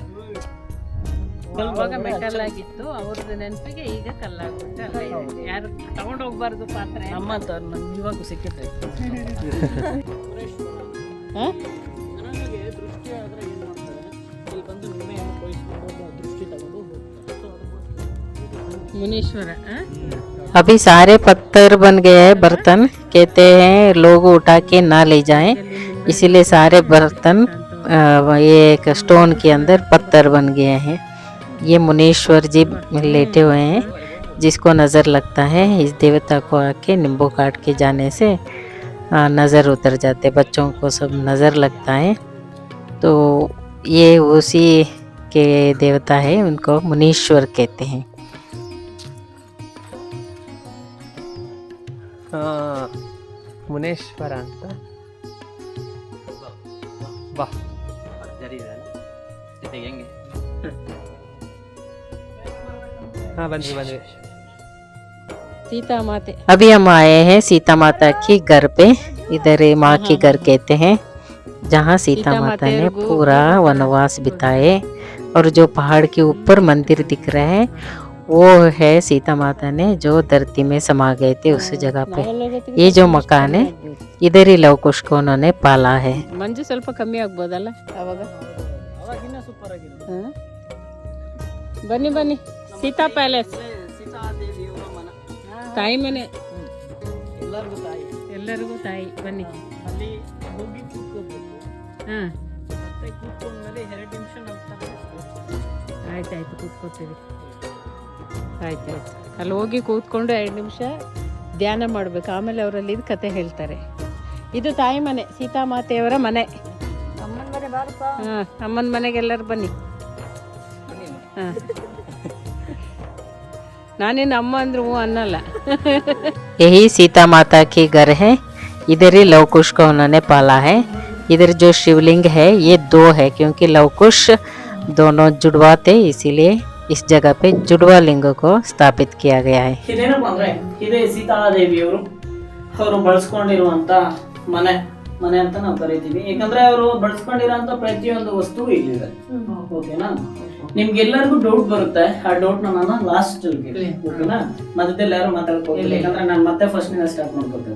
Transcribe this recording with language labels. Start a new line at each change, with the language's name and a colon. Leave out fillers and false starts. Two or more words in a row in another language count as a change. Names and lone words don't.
Kannada: ಅವಾಗ ಮೆಟಲ್ ಆಗಿತ್ತು, ಅವ್ರದ್ದು ನೆನಪಿಗೆ ಈಗ ಕಲ್ಲಾಗ್ಬಿಟ್ಟು ಯಾರು ತಗೊಂಡು ಹೋಗ್ಬಾರ್ದು ಪಾತ್ರೆ. ನಮ್ಮ ಅಂತ ನಮ್ಗೆ ಇವಾಗೂ ಸಿಕ್ಕತ್ತೆ. ದೃಷ್ಟಿ ಆದ್ರೆ ಏನ್ ಮಾಡ್ತಾರೆ, ಇಲ್ಲಿ ಬಂದು ನಿಮ್ಮೆಯನ್ನು ಕೊಯ್ಸ್ಕೊಂಡು ದೃಷ್ಟಿ ತಗೊಂಡು ಮುನೀಶ್ವರ.
Hindi: अभी सारे पत्थर बन गए हैं बर्तन, कहते हैं लोग उठा के ना ले जाएं, इसीलिए सारे बर्तन ये एक स्टोन के अंदर पत्थर बन गए हैं। ये मुनीश्वर जी लेटे हुए हैं, जिसको नज़र लगता है इस देवता को आके नींबू काट के जाने से नज़र उतर जाते, बच्चों को सब नज़र लगता है। तो ये उसी के देवता है, उनको मुनीश्वर कहते हैं।
Kannada: ಮುನೇಶ್ವರ ಅಂತ ಬಾ ಬಂದ್ವಿ
Hindi: सीता माते. अभी हम आए हैं सीता माता की घर पे, इधर माँ के घर कहते हैं, जहाँ सीता माता ने पूरा वनवास बिताए। और जो पहाड़ के ऊपर मंदिर दिख रहा है वो है सीता माता ने जो धरती में समा गए थे उस जगह पे। ये जो मकान है इधर ही लव कुश को उन्होंने पाला है।
Kannada: ಮಂಜು ಸ್ವಲ್ಪ ಕಮ್ಮಿ ಆಗ್ಬೋದಲ್ಲ ಅವಾಗ. ಅವಾಗಿನ್ನ ಸೂಪರ್ ಆಗಿದೆ. ಬನ್ನಿ ಬನ್ನಿ, ಸೀತಾ ಪ್ಯಾಲೇಸ್ ಸೀತಾದೇವಿಯವರ ಮನ, ತಾಯಿ ಮನೆ, ಎಲ್ಲರಿಗೂ ತಾಯಿ, ಎಲ್ಲರಿಗೂ ತಾಯಿ. ಬನ್ನಿ ಅಲ್ಲಿ ಹೋಗಿ ಕೂತ್ಕೋಬೇಕು. ಹಾಂ ಮತ್ತೆ ಕೂತ್ಕೊಂಡ್ಮೇಲೆ 2 ನಿಮಿಷ ನಂತರ ಆಯ್ತಾಯ್ತು, ಕೂತ್ಕೋತೀವಿ. ಆಯ್ತಾಯ್ತು, ಅಲ್ಲಿ ಹೋಗಿ ಕೂತ್ಕೊಂಡು 2 ನಿಮಿಷ ಧ್ಯಾನ ಮಾಡಬೇಕು, ಆಮೇಲೆ ಅವರಲ್ಲಿ ಇದು ಕತೆ ಹೇಳ್ತಾರೆ. ಇದು ತಾಯಿ ಮನೆ, ಸೀತಾಮಾತೆಯವರ ಮನೆ. ಅಮ್ಮನ ಮನೆ ಬಾರಪ್ಪ. ಹಾಂ, ಅಮ್ಮನ ಮನೆಗೆ ಎಲ್ಲರೂ ಬನ್ನಿ. ಹಾಂ, ನಾನೇನು ಅಮ್ಮ ಅಂದ್ರೆ ಹ್ಞೂ ಅನ್ನಲ್ಲ.
Hindi: यही सीता माता के घर है, इधर ही लव कुश को उन्होंने पाला है। इधर जो शिवलिंग है ये 2 है, क्योंकि लव कुश दोनों जुड़वा थे, इसीलिए इस जगह पे जुड़वा लिंग को स्थापित किया गया है।
Kannada: ಇದೇನಪ್ಪ ಅಂದ್ರೆ ಇದೇ ಸೀತಾದೇವಿಯವರು ಅವರು ಬಳಸ್ಕೊಂಡಿರುವಂತ ಮನೆ ಮನೆ ಅಂತ ನಾವು ಕರಿತೀವಿ. ಯಾಕಂದ್ರೆ ಅವರು ಬಳಸ್ಕೊಂಡಿರುವಂತ ಪ್ರತಿಯೊಂದು ವಸ್ತು ಇಲ್ಲಿದೆ. ಓಕೆನಾ? ನಿಮ್ಗೆಲ್ಲರಿಗೂ ಡೌಟ್ ಬರುತ್ತೆ, ಆ ಡೌಟ್ ನಾನು ಲಾಸ್ಟ್ ಓಕೆನಾ, ಮಧ್ಯದಲ್ಲಿ ಯಾರು ಮಾತಾಡ್ಕೋತಿಲ್ಲ, ಯಾಕಂದ್ರೆ ನಾನು ಮತ್ತೆ ಫಸ್ಟ್ ನಿಂದ ಸ್ಟಾರ್ಟ್ ಮಾಡ್ಕೋತೇನೆ.